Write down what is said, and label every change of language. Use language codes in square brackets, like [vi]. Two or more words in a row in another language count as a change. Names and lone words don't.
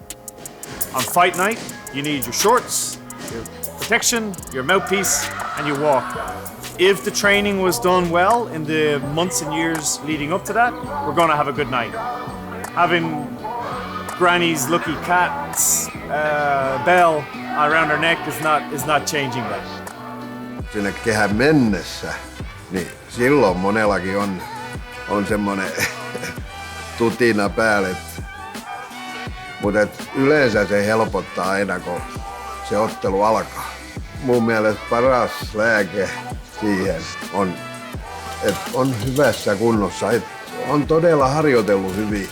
[en] On fight night, you need your shorts, your protection, your mouthpiece, and you walk. If the training was done well in the months and years leading up to that, we're going to have a good night. Having Granny's lucky cat's bell around her neck is not changing that. [fi] Sinne kehän mennessä, niin silloin monellakin on semmoinen tutina päälle. Mutta yleensä se helpottaa aina, kun se ottelu alkaa. Mun mielestä paras lääke siihen on, että on hyvässä kunnossa, että on todella harjoitellut hyvin.